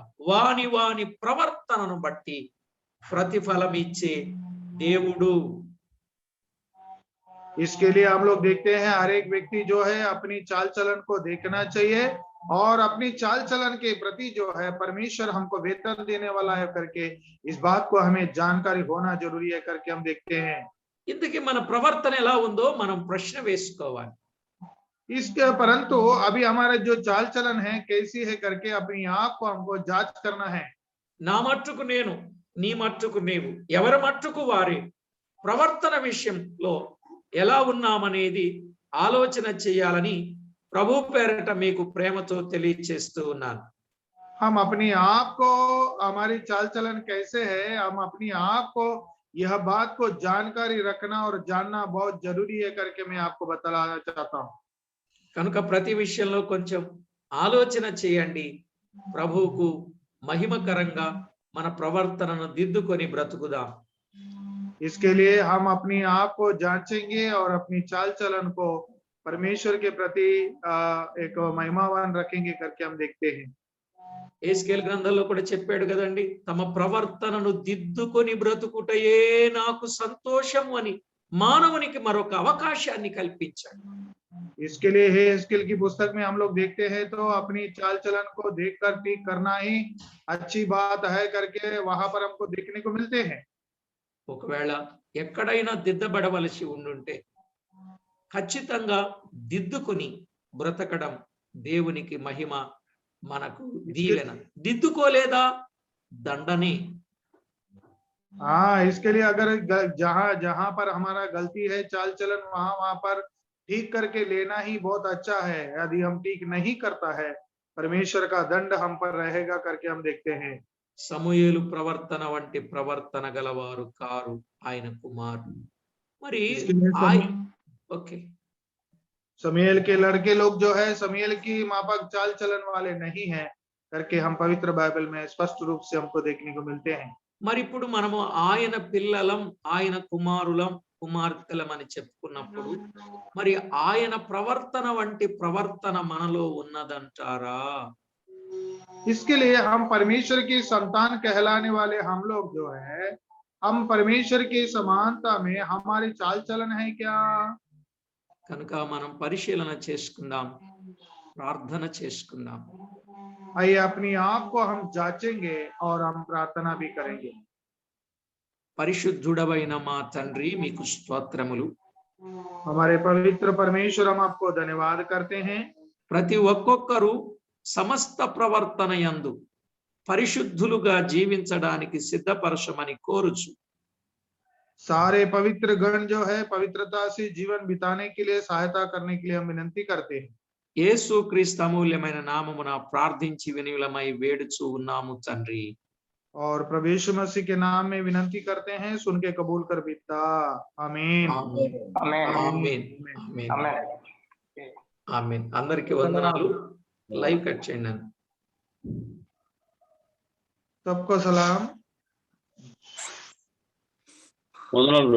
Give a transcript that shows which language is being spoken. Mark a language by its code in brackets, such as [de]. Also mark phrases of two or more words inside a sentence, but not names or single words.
[te] వాని వాని ప్రవర్తనను బట్టి ప్రతిఫలం ఇచ్చే దేవుడు. [hi] इसके लिए हम लोग देखते हैं हर एक व्यक्ति जो है अपनी चाल चलन को देखना चाहिए और अपनी चाल चलन के प्रति जो है परमेश्वर हमको वेतन देने वाला है करके इस बात को हमें जानकारी होना जरूरी है करके हम देखते हैं। [te] ఇంతకీ మన ప్రవర్తన ఎలా ఉందో మనం ప్రశ్న వేసుకోవాలి. [hi] इसके परंतु अभी हमारा जो चाल चलन है कैसी है करके अपनी आप को हमको जांच करना है। [te] నా మట్టుకు నేను, నీ మట్టుకు నీవు, ఎవరి మట్టుకు వారే ప్రవర్తన విషయంలో ఎలా ఉన్నామనేది ఆలోచన చేయాలని ప్రభు పేరట మీకు ప్రేమతో తెలియజేస్తూ ఉన్నాను. [hi] हम अपनी आप को, हमारी चाल चलन कैसे है, हम अपनी आप को यह बात को जानकारी रखना और जानना बहुत जरूरी है करके मैं आपको बताना चाहता हूँ। [te] కనుక ప్రతి విషయంలో కొంచెం ఆలోచన చేయండి. ప్రభువుకు మహిమకరంగా మన ప్రవర్తనను దిద్దుకొని బ్రతుకుదాం. [hi] इसके लिए हम अपनी आप को जांचेंगे और अपनी चाल चलन को परमेश्वर के प्रति एक महिमावान रखेंगे करके हम देखते हैं। [te] ఎహెజ్కేలు గ్రంథంలో కూడా చెప్పాడు కదండి, తమ ప్రవర్తనను దిద్దుకొని బ్రతుకుటయే నాకు సంతోషం అని మానవునికి మరొక అవకాశాన్ని కల్పించాడు. [hi] इसके लिए एहेजकेल की पुस्तक में हम लोग देखते हैं तो अपनी चाल चलन को देखकर ठीक करना ही अच्छी बात है करके वहां पर हमको देखने को मिलते हैं। [te] ఒకవేళ ఎక్కడైనా దిద్దబడవలసి ఉండుంటే ఖచ్చితంగా దిద్దుకొని బ్రతకడం దేవునికి మహిమ, మనకు దీవెన. దిద్దుకోలేదా దండనే. [hi] हाँ, इसके लिए अगर जहां जहां पर हमारा गलती है चाल चलन वहां पर ठीक करके लेना ही बहुत अच्छा है। यदि हम ठीक नहीं करता है परमेश्वर का दंड हम पर रहेगा करके हम देखते हैं। [te] సమూయేలు ప్రవర్తన వంటి ప్రవర్తన గలవారు కారు ఆయన కుమారుడు. మరి ఓకే, [hi] समूएल के लड़के लोग जो है समूएल की माफक चाल चलन वाले नहीं है करके हम पवित्र बाइबल में स्पष्ट रूप से हमको देखने को मिलते हैं। [te] మరి ఇప్పుడు మనము ఆయన పిల్లలం, ఆయన కుమారులం, కుమార్తెలం అని చెప్పుకున్నప్పుడు మరి ఆయన ప్రవర్తన వంటి ప్రవర్తన మనలో ఉన్నదంటారా? [hi] इसके लिए हम परमेश्वर की संतान कहलाने वाले हम लोग जो है, हम परमेश्वर की समानता में हमारी चाल चलन है क्या? [te] కనుక మనం పరిశీలన చేసుకుందాం, ప్రార్థన చేసుకుందాం. [hi] आइए अपनी आप को हम जांचेंगे और हम प्रार्थना भी करेंगे। [te] పరిశుద్ధుడవైన మా తండ్రి మీకు స్తోత్రములు. [hi] हमारे पवित्र परमेश्वर हम आपको धन्यवाद करते हैं। [te] ప్రతి ఒక్కొక్కరు సమస్త ప్రవర్తన యందు పరిశుద్ధులుగా జీవించడానికి సిద్ధపరచమని కోరుచు [hi] सारे पवित्र गण जो है पवित्रता से जीवन बिताने के लिए सहायता करने के लिए हम विनती करते हैं। [te] యేసుక్రీస్తు అమూల్యమైన నామమున ప్రార్థించి వినయులమై వేడుచు ఉన్నాము తండ్రి. [hi] और प्रभु यीशु मसीह के नाम में विनती करते हैं, सुन के कबूल कर पिता। आमीन [te] ఆమేన్ ఆమేన్ ఆమేన్ [hi] आमीन। [te] ఆమేన్ ఆమేన్ ఆమేన్ అందరికి వందనాలు [en] live cut [te] చేయండి [hi] सबको सलाम। [te] వందనాలు బ్రదర్.